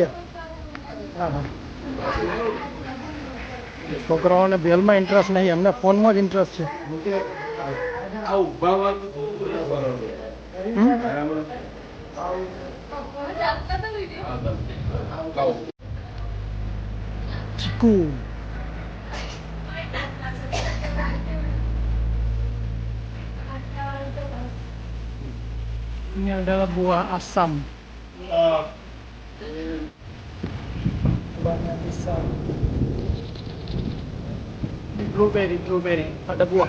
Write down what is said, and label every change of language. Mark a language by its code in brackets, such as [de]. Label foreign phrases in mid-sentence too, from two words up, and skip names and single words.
[gu] હા છોકરાઓને ભેલમાં ઇન્ટરેસ્ટ નહીં, એમને ફોનમાં જ ઇન્ટરેસ્ટ છે. ચીકુ. [id] Ini adalah buah asam. Buahnya pisang. Blueberry. Ada buah.